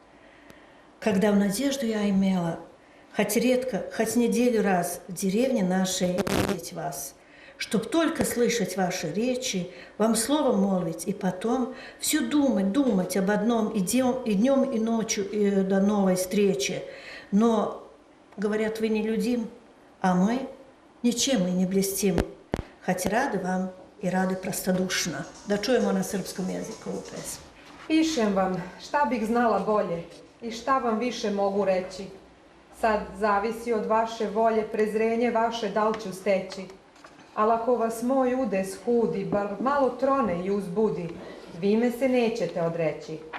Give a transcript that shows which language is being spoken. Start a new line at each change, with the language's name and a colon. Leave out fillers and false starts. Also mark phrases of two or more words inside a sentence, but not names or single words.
Russian: Когда в надежду я имела, хоть редко, хоть неделю раз в деревне нашей видеть вас, чтоб только слышать ваши речи, вам слово молвить, и потом все думать об одном и днем, и ночью и до новой встречи. Но, говорят, вы нелюдим, а мы ничем и не блестим, хоть рады вам
Serbian: i radi prostodušno. Da čujemo na srpskom jeziku ovu pesmu. Pišem vam šta bih znala bolje i šta vam više mogu reći. Sad zavisi od vaše volje, prezrenje vaše da li ću steći. Ali ako vas moj udes hudi, bar malo trone i uzbudi, vi me se nećete odreći.